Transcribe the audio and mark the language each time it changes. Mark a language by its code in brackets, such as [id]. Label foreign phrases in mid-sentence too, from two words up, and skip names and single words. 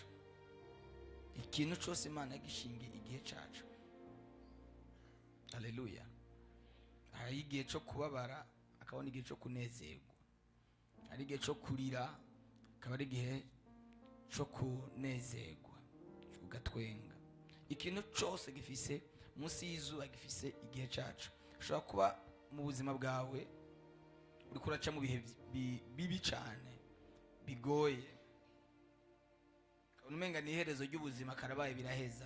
[rn] Ikintu cyose Imana yagishingiye igihe cyacu. Haleluya. Hari igihe cyo kubabara, akabona igihe cyo kunezerwa. Hari igihe cyo kurira, akaba ari igihe cyo kunezerwa, ugatwenga. Ikintu cyose gifise munsi y'izuba gifise igihe cyacu. Ushobora kuba mu buzima bwawe uri kuraca mu bihe bibi cyane bigoye, umenga ni iherezo ry'ubuzima karabaye biraheza.